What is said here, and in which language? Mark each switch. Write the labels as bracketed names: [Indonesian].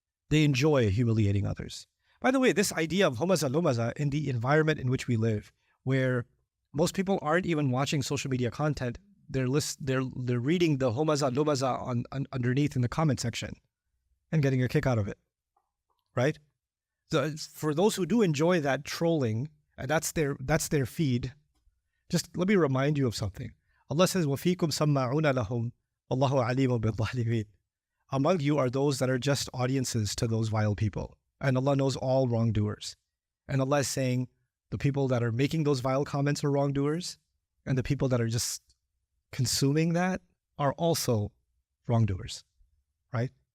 [English] They enjoy humiliating others. By the way, this idea of humaza, lumaza in the environment in which we live, where most people aren't even watching social media content, they're reading the humaza, lumaza on underneath in the comment section and getting a kick out of it, right? So for those who do enjoy that trolling, and that's their feed, just let me remind you of something. [Arabic] Allah says, وَفِيكُمْ سَمَّعُونَ لَهُمْ وَاللَّهُ عَلِيمٌ بِالظَّالِمِينَ. [English] Among you are those that are just audiences to those vile people. And Allah knows all wrongdoers. And Allah is saying the people that are making those vile comments are wrongdoers, and the people that are just consuming that are also wrongdoers, right?